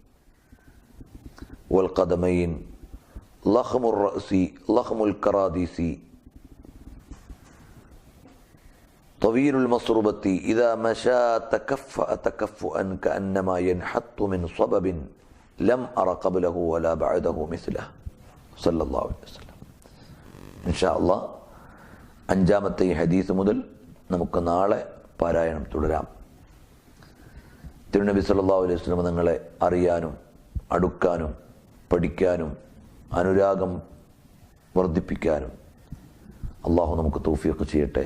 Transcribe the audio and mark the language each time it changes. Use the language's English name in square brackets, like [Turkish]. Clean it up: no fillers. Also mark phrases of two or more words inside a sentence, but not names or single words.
[Arabic] والقدمين لخم الرأس لخم الكراديس طويل المصربة إذا مشى تكفأ تكفؤا كأنما ينحط من صبب لم أر قبله ولا بعده مثله صلى الله عليه وسلم. إن شاء الله [Malayalam] അഞ്ചാമത്തെ ഈ ഹദീസ് മുതൽ നമുക്ക് നാളെ പാരായണം തുടരാം. തിരുനബി [Arabic] صلى الله عليه وسلم [Malayalam] തങ്ങളെ അറിയാനും അടുക്കാനും പഠിക്കാനും അനുരാഗം വർദ്ധിപ്പിക്കാനും അള്ളാഹു നമുക്ക് തൗഫീഖ് ചെയ്യട്ടെ.